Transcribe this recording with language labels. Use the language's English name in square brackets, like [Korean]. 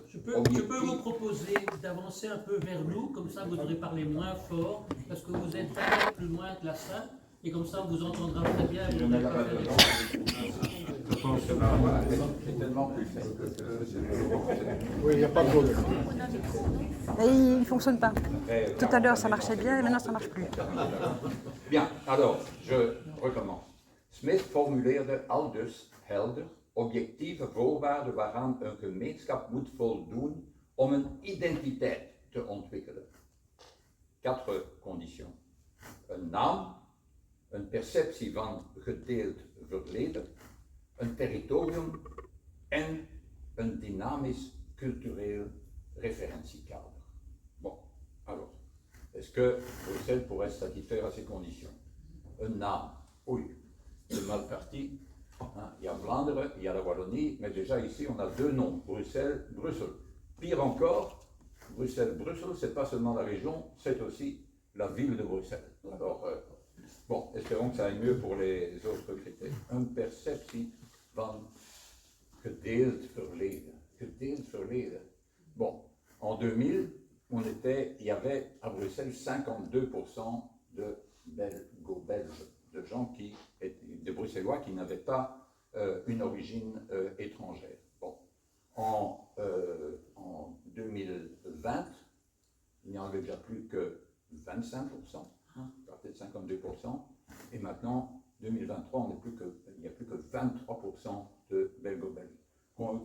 [French] Je peux vous proposer d'avancer un peu vers nous, comme ça vous devrez parler moins fort, parce que vous êtes un peu plus loin que la salle, et comme ça on vous entendra très bien. Je n'ai pas je pense que ma voix est tellement plus faible que... Oui, il n'y a pas de problème. Et il ne fonctionne pas. Tout à l'heure, ça marchait bien, et maintenant, ça ne marche plus. Bien, alors, je recommence. [Dutch] Smith formuleerde aldus helder objectieve voorwaarden waaraan een gemeenschap moet voldoen om een identiteit te ontwikkelen. [French] 4 conditions. [Dutch] Een naam, een perceptie van gedeeld verleden, een territorium en een dynamisch cultureel référentiekader. [French] Bon, alors, est-ce que Bruxelles pourrait satisfaire à ces conditions? Un naam, oui, c'est mal parti. Hein, il y a Vlaanderen, il y a la Wallonie, mais déjà ici on a 2 noms, Bruxelles, Bruxelles. Pire encore, Bruxelles, Bruxelles, c'est pas seulement la région, c'est aussi la ville de Bruxelles. Alors, bon, espérons que ça aille mieux pour les autres critères. [Dutch] Een perceptie van gedeeld verleden. Gedeeld verleden. [French] Bon, en 2000, il y avait à Bruxelles 52% de belgo-belges, de gens de Bruxellois qui n'avaient pas une origine étrangère. Bon, en 2020, il n'y en avait déjà plus que 25%, peut-être 52%, et maintenant, 2023, il n'y a plus que 23% de belgo-belges.